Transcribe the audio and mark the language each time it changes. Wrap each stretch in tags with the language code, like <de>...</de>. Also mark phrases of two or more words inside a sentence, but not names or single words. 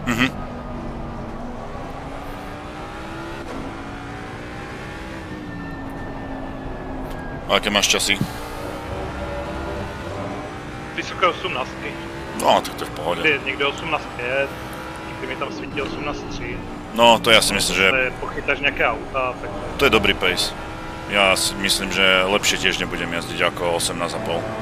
<sk>A aké máš časy? Vysoké 18. No, tak to je v pohode.</sk> <cs>Někde 18.5, někdy mi tam svítí 18.3.</cs> <sk>No, to ja si myslím, že...</sk> <cs>Pochytáš nějaké auta, tak... To je dobrý pace.</cs> <sk>Ja si myslím, že lepšie tiež nebudem jazdiť ako 18,5.</sk>